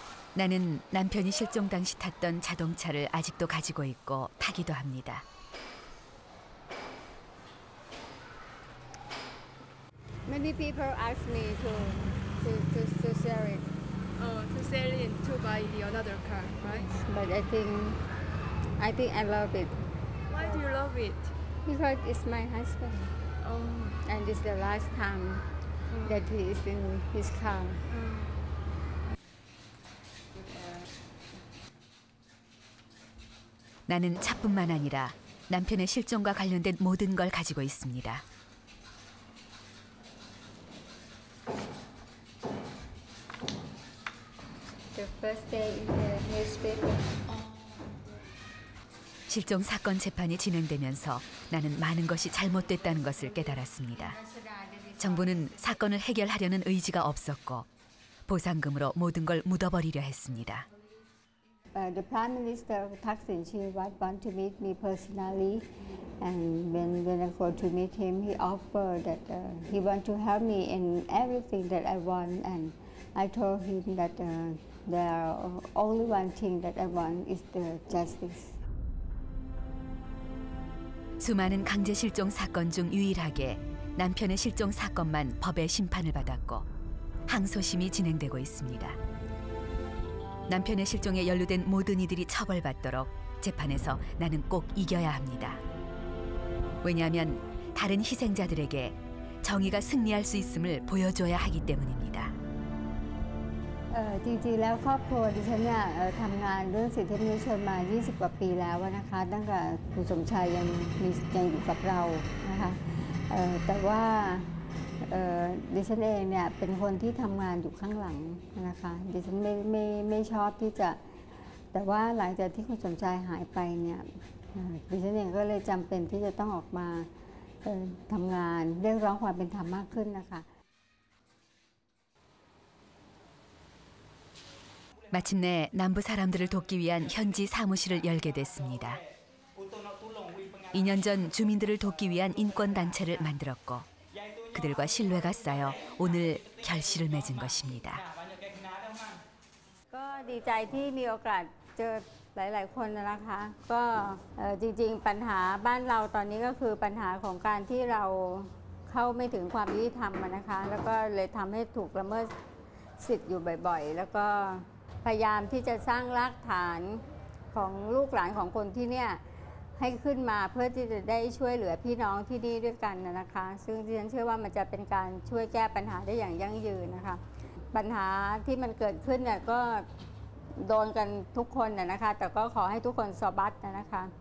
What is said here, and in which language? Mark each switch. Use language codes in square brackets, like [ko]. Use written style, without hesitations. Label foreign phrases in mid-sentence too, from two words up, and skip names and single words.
[ko] 나는 남편이 실종 당시 탔던 자동차를 아직도 가지고 있고 타기도 합니다. [en] Many people ask me to sell it. Oh, to sell it to buy the another car, right? But I think I love it. Why do you love it? Because it's my husband. Oh. And it's the last time that he is in his car. [ko] 나는 차뿐만 아니라 남편의 실종과 관련된 모든 걸 가지고 있습니다. [en] The first day in the newspaper. [ko] 실종 사건 재판이 진행되면서 나는 많은 것이 잘못됐다는 것을 깨달았습니다. 정부는 사건을 해결하려는 의지가 없었고 보상금으로 모든 걸 묻어버리려 했습니다. [en] The Prime Minister Thaksin Shinawatra want to meet me personally, and when I go to meet him, he offered that he want to help me in everything that I want, and I told him that there only one thing that I want is the justice. [ko] 수많은 강제 실종 사건 중 유일하게 남편의 실종 사건만 법의 심판을 받았고 항소심이 진행되고 있습니다. 남편의 실종에 연루된 모든 이들이 처벌받도록 재판에서 나는 꼭 이겨야 합니다. 왜냐하면 다른 희생자들에게 정의가 승리할 수 있음을 보여줘야 하기 때문입니다. [th] จริงๆแล้วครอบครัวดิฉันเนี่ยทำงานเรื่องสิทธิมนุษยชนมา20 กว่าปีแล้วนะคะตั้งแต่คุณสมชายยังอยู่กับเรานะคะแต่ว่าดิฉันเองเนี่ยเป็นคนที่ทำงานอยู่ข้างหลังนะคะดิฉันไม่ชอบที่จะแต่ว่าหลังจากที่คุณสมชายหายไปเนี่ยดิฉันเองก็เลยจำเป็นที่จะต้องออกมาทำงานเรียกร้องความเป็นธรรมมากขึ้นนะคะ [ko] 마침내 남부 사람들을 돕기 위한 현지 사무실을 열게 됐습니다. 2년 전 주민들을 돕기 위한 인권단체를 만들었고 그들과 신뢰가 쌓여 오늘 결실을 맺은 것입니다. [th] ก็ดีใจที่มีโอกาสเจอหลายๆคนนะคะก็จริงๆปัญหาบ้านเราตอนนี้ก็คือปัญหาของการที่เราเข้าไม่ ถึงความยุติธรรมนะคะแล้วก็เลยทำให้ถูกละเมิดสิทธิ์อยู่บ่อยๆแล้วก็พยายามที่จะสร้างรากฐานของลูกหลานของคนที่เนี่ยให้ขึ้นมาเพื่อที่จะได้ช่วยเหลือพี่น้องที่นี่ด้วยกันนะคะซึ่งดิฉันเชื่อว่ามันจะเป็นการช่วยแก้ปัญหาได้อย่างยั่งยืนนะคะปัญหาที่มันเกิดขึ้นเนี่ยก็โดนกันทุกคนนะคะแต่ก็ขอให้ทุกคนสบัดนะคะ